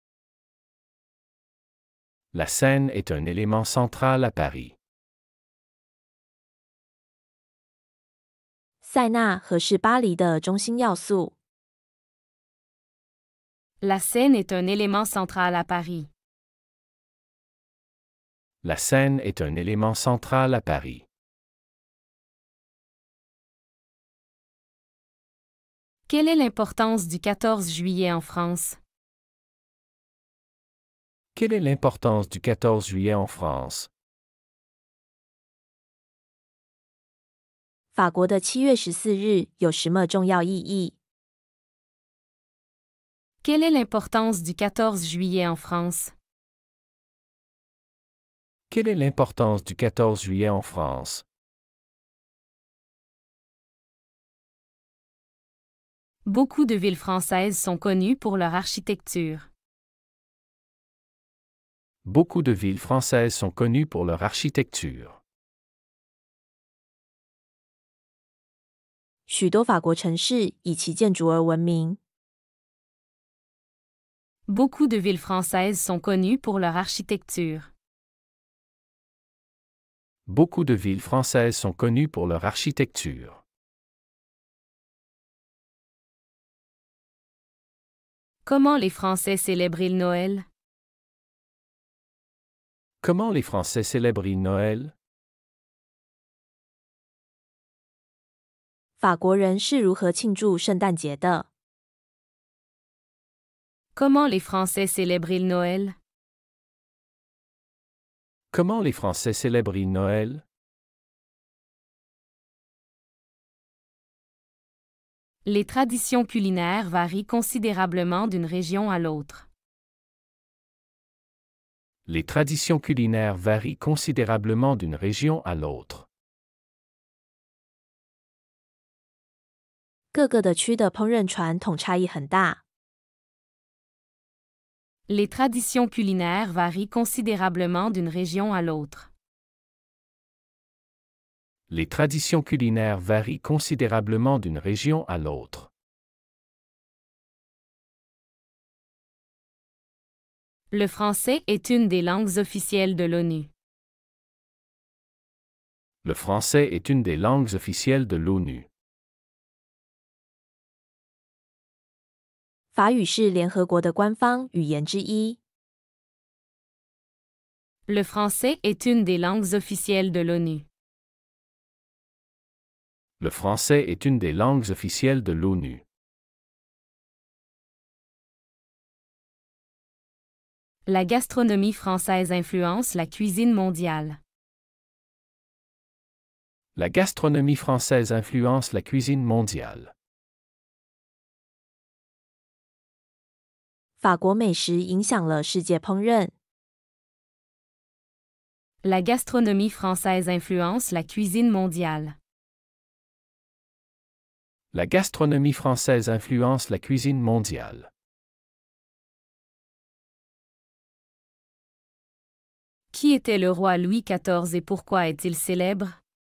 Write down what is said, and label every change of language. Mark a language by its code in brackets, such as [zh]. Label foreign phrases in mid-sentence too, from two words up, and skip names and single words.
[fr] La Seine est un élément central à Paris. [zh] 塞纳河是巴黎的中心要素。 [fr] La Seine est un élément central à Paris. La Seine est un élément central à Paris. Quelle est l'importance du 14 juillet en France? Quelle est l'importance du 14 juillet en France? [zh] 法国的7月14日有什么重要意义？ [fr] Quelle est l'importance du 14 juillet en France? Quelle est l'importance du 14 juillet en France? Beaucoup de villes françaises sont connues pour leur architecture. Beaucoup de villes françaises sont connues pour leur architecture. [zh] 许多法国城市以其建筑而闻名。 [fr] Beaucoup de villes françaises sont connues pour leur architecture. Beaucoup de villes françaises sont connues pour leur architecture. Comment les Français célèbrent-ils Noël? Comment les Français célèbrent Noël? [zh] 法国人是如何庆祝圣诞节的？ [fr] Comment les Français célèbrent-ils Noël? Comment les Français célèbrent Noël? Les traditions culinaires varient considérablement d'une région à l'autre. Les traditions culinaires varient considérablement d'une région à l'autre. [zh] 各个的区的烹饪传统差异很大。 [fr] Les traditions culinaires varient considérablement d'une région à l'autre. Les traditions culinaires varient considérablement d'une région à l'autre. Le français est une des langues officielles de l'ONU. Le français est une des langues officielles de l'ONU. [zh] 法语是联合国的官方语言之一。 [fr] Le français est une des langues officielles de l'ONU. Le français est une des langues officielles de l'ONU. La gastronomie française influence la cuisine mondiale. La gastronomie française influence la cuisine mondiale. [zh] 法国美食影响了世界烹饪。 [fr] La gastronomie française influence la cuisine mondiale. La gastronomie française influence la cuisine mondiale. Qui était le roi Louis XIV et pourquoi est-il célèbre?